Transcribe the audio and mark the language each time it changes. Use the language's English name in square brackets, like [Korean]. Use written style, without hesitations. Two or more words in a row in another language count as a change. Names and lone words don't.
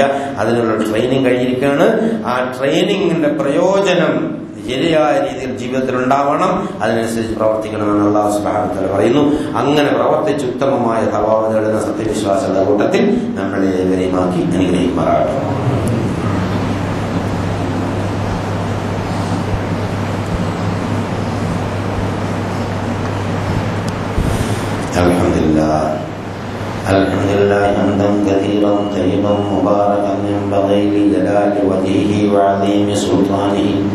[Malayalam] അതിനുള്ള ട്രെയിനിങ് കഴിഞ്ഞിരിക്കുകയാണ്. ആ ട്രെയിനിങ്ങിന്റെ പ്രയോജനം ശരിയായ രീതിയിൽ ജീവിതത്തിൽ ഉണ്ടാവണം. അതിനനുസരിച്ച് പ്രവർത്തിക്കണമെന്ന് അല്ലാഹു [Arabic] سبحانه وتعالى [Malayalam] പറയുന്നു. അങ്ങനെ പ്രവർത്തിച്ച് ഉത്തമമായ തഖ്വ നേടുന്ന സത്യവിശ്വാസികളുടെ കൂട്ടത്തിൽ നമ്മളെ ഏവരെയുമാക്കി അനുഗ്രഹിക്കുമാറാകട്ടെ. [Arabic] الحمد لله حمدا كثيرا طيبا مباركا ينبغي لجلال وجهه وعظيم سلطانه.